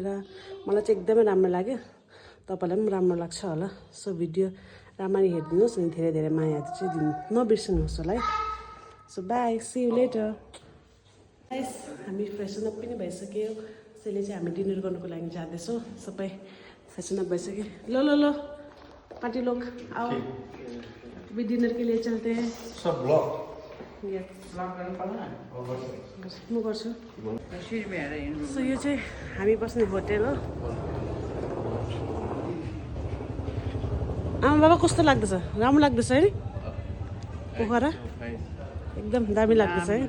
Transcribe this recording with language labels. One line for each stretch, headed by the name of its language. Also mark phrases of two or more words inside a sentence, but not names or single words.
Nepali: मलाई चाहिँ एकदमै राम्रो लाग्यो, तपाईँलाई पनि राम्रो लाग्छ होला। सो भिडियो राम्ररी हेरिदिनुहोस् अनि धेरै धेरै माया चाहिँ नबिर्सिनुहोस् होला है।
English: so bye, see you later.
Nepali: गाइस हामी
English: freshen up
Nepali: पनि भइसक्यो। त्यसैले चाहिँ हामी डिनर गर्नुको लागि जाँदैछौँ। सबै
English: freshen up
Nepali: भइसक्यो।
Hindi: लो लो लो पार्टी लोग आओ, अभी डिनर के लिए चलते हैं। सब ब्लॉक
Nepali: यस म गर्छु। में सो यो चाहिँ हामी बस्ने होटेल हो। आमा बाबा कस्तो लाग्दैछ? राम्रो लाग्दैछ है पोखरा? एकदम दामी लाग्दैछ है।